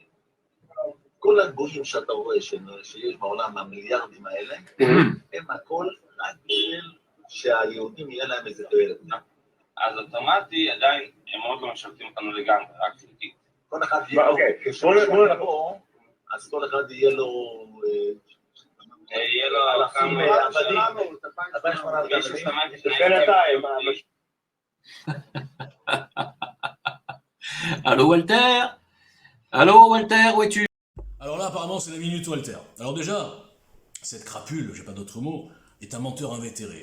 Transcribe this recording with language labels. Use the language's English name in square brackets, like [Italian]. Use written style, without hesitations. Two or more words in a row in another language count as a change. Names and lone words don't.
[Hebrew] כל הגויים שאתה רואה שיש בעולם, המיליארדים האלה, הם הכל רק בשביל שהיהודים יהיה להם איזה תועלת. אז אוטומטי עדיין הם עוד לא משרתים אותנו לגמרי, רק חלקית. כל אחד יהיה לו... אז כל אחד יהיה לו... יהיה לו הלכה [French] Allô Walter? Allô Walter, où es-tu? Alors là, apparemment, c'est la minute Walter. Alors déjà, cette crapule, j'ai pas d'autre mot, est un menteur invétéré.